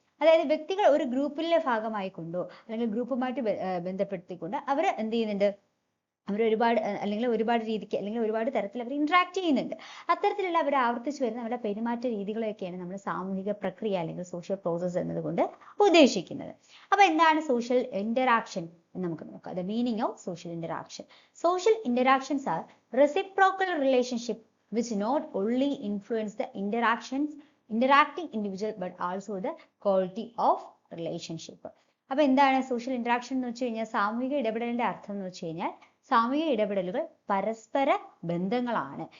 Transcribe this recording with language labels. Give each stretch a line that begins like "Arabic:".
Malayalam: അതായത് വ്യക്തികൾ ഒരു ഗ്രൂപ്പിലെ ഭാഗമായിക്കൊണ്ടോ അല്ലെങ്കിൽ ഗ്രൂപ്പുമായിട്ട് ബന്ധപ്പെടുത്തിക്കൊണ്ട് അവർ എന്ത് ചെയ്യുന്നുണ്ട്, അവർ ഒരുപാട് രീതിക്ക് അല്ലെങ്കിൽ ഒരുപാട് തരത്തിൽ അവർ ഇന്ററാക്ട് ചെയ്യുന്നുണ്ട്. അത്തരത്തിലുള്ള അവർ ആവർത്തിച്ച് വരുന്ന അവരുടെ പെരുമാറ്റ രീതികളൊക്കെയാണ് നമ്മൾ സാമൂഹിക പ്രക്രിയ അല്ലെങ്കിൽ സോഷ്യൽ പ്രോസസ് എന്നതുകൊണ്ട് ഉദ്ദേശിക്കുന്നത്. അപ്പൊ എന്താണ് സോഷ്യൽ ഇന്ററാക്ഷൻ എന്ന് നമുക്ക് നോക്കാം.
English: The meaning of social interaction. Social interactions are reciprocal relationship which not only influence the interacting individual but also the quality of relationship.
Malayalam: അപ്പൊ എന്താണ് സോഷ്യൽ ഇന്ററാക്ഷൻ എന്ന് വെച്ച് കഴിഞ്ഞാൽ സാമൂഹിക ഇടപെടലിന്റെ അർത്ഥം എന്ന് വെച്ച് കഴിഞ്ഞാൽ സാമൂഹിക ഇടപെടലുകൾ പരസ്പര ബന്ധങ്ങളാണ്.